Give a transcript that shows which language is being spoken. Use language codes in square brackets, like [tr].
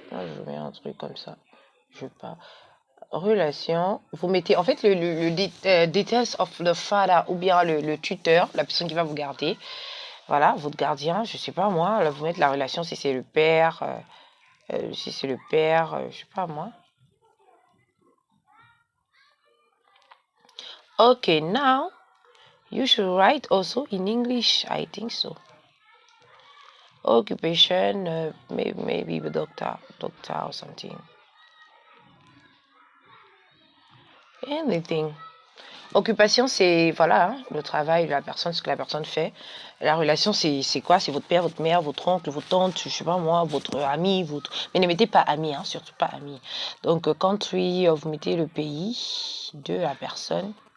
[fr] Moi, je mets un truc comme ça. Je pas. Relation. Vous mettez, en fait, le [en] details of the father, [fr] ou bien le tuteur, la personne qui va vous garder. Voilà, votre gardien, je sais pas moi. Là, vous mettez la relation si c'est le père. Si c'est le père, je sais pas moi. [en] Okay, now you should write also in English. I think so. Occupation, maybe the doctor or something. Anything. [fr] Occupation, c'est voilà, hein, le travail de la personne, ce que la personne fait. La relation, c'est quoi? C'est votre père, votre mère, votre oncle, votre tante, je sais pas moi, votre ami, mais ne mettez pas ami, hein, surtout pas ami. Donc, country, vous mettez le pays de la personne.